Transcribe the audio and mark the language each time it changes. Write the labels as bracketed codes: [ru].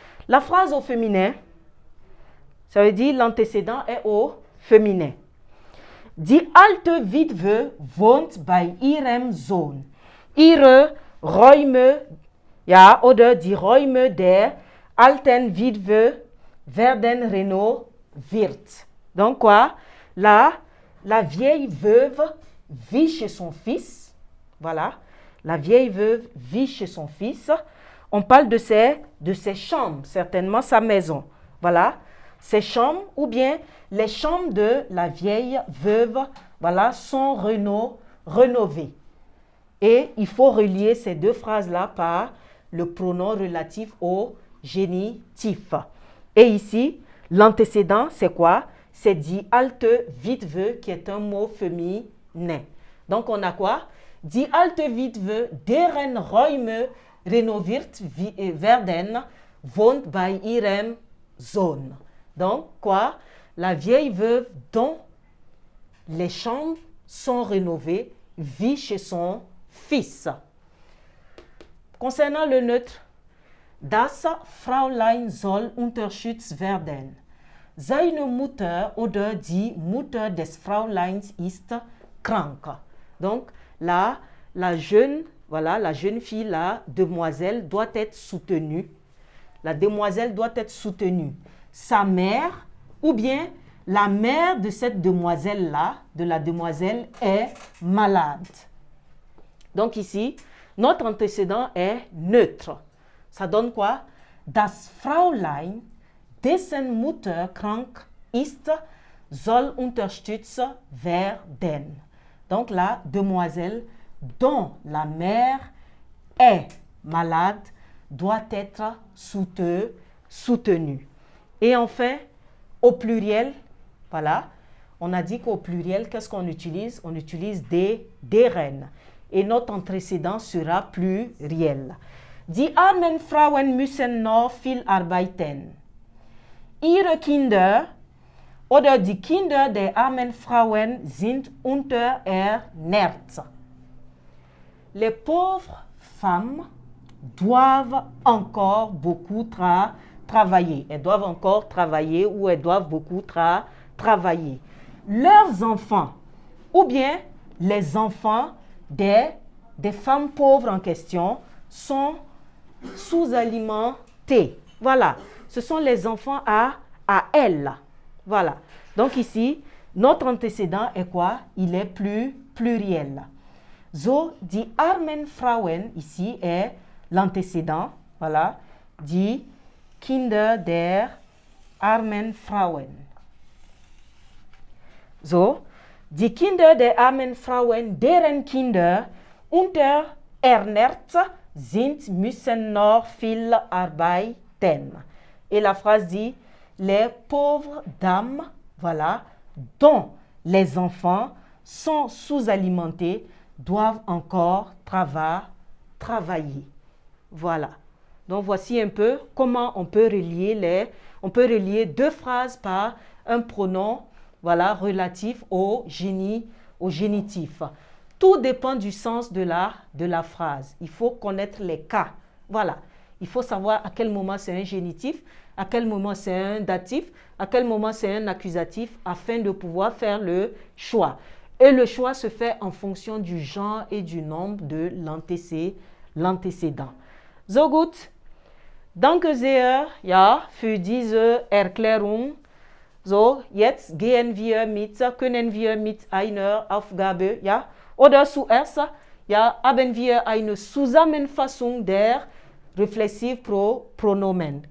[fr] La phrase au féminin, ça veut dire l'antécédent est au féminin. [de] Die alte Witwe wohnt bei ihrem Sohn. Ihre Räume, ja, oder die Räume der alten Witwe werden renoviert. [fr] Donc quoi? Là, la vieille veuve vit chez son fils. Voilà. La vieille veuve vit chez son fils. On parle de ses chambres, certainement sa maison. Voilà. Ses chambres ou bien les chambres de la vieille veuve, voilà, sont rénovées. Et il faut relier ces deux phrases-là par le pronom relatif au génitif. Et ici, l'antécédent, c'est quoi? C'est [de] die alte Witwe, [fr] qui est un mot féminin. Donc, on a quoi? [de] Die alte Witwe, deren Räume renoviert werden, wohnt bei ihrem Sohn. [fr] Donc, quoi? La vieille veuve dont les chambres sont rénovées vit chez son fils. Concernant le neutre, [de] das Fräulein soll unterstützt werden. Seine Mutter oder die Mutter des Fräuleins ist krank. [fr] Donc, là, la jeune fille, la demoiselle, doit être soutenue. La demoiselle doit être soutenue. Sa mère, ou bien la mère de cette demoiselle-là, de la demoiselle, est malade. Donc ici, notre antécédent est neutre. Ça donne quoi? [de] Das Fräulein, dessen Mutter krank ist, soll unterstützt werden. [fr] Donc la demoiselle dont la mère est malade doit être soutenue. Et enfin, au pluriel, voilà, on a dit qu'au pluriel, qu'est-ce qu'on utilise? On utilise deren. Et notre antécédent sera pluriel. [de] Die armen Frauen müssen noch viel arbeiten. Ihre Kinder oder die Kinder der armen Frauen sind unterernährt. [fr] Les pauvres femmes doivent encore beaucoup travailler. Elles doivent encore travailler ou elles doivent beaucoup travailler. Leurs enfants ou bien les enfants des femmes pauvres en question sont sous-alimentés. Voilà, ce sont les enfants à elles. Voilà, donc ici, notre antécédent est quoi? Il est pluriel. [de] So, die armen Frauen, [fr] ici, est l'antécédent. [de] Voilà, die Kinder der armen Frauen. So, die Kinder der armen Frauen, deren Kinder unterernährt sind, müssen noch viel arbeiten. [fr] Et la phrase dit, les pauvres dames, voilà, dont les enfants sont sous-alimentés, doivent encore travailler. Voilà. Donc, voici un peu comment on peut relier deux phrases par un pronom, voilà, relatif au génitif. Tout dépend du sens de la phrase. Il faut connaître les cas. Voilà. Il faut savoir à quel moment c'est un génitif, à quel moment c'est un datif, à quel moment c'est un accusatif, afin de pouvoir faire le choix. Et le choix se fait en fonction du genre et du nombre de l'antécédent. [de] So gut. Danke sehr, ja, für diese Erklärung. So, jetzt können wir mit einer Aufgabe, ja, oder zuerst, ja, haben wir eine Zusammenfassung der Reflexivpronomen.